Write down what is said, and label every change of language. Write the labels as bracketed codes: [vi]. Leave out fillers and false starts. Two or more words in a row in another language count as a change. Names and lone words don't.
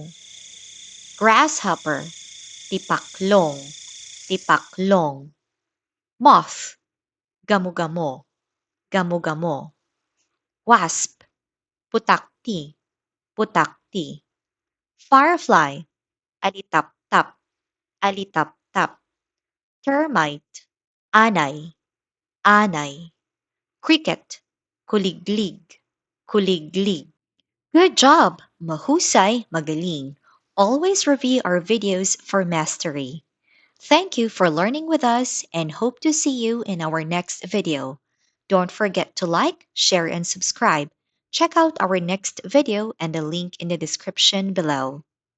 [tl] Grasshopper, tipaklong, tipaklong. [en] Moth, [tl] gamo-gamo, gamo-gamo. Wasp, putakti, putakti. Firefly, alitap-tap, alitap-tap. Termite, anay, anay. [en] Cricket, [tl] kuliglig, kuliglig. [en] Good job! [tl] Mahusay, magaling. [en] Always review our videos for mastery. Thank you for learning with us and hope to see you in our next video. Don't forget to like, share, and subscribe. Check out our next video and the link in the description below.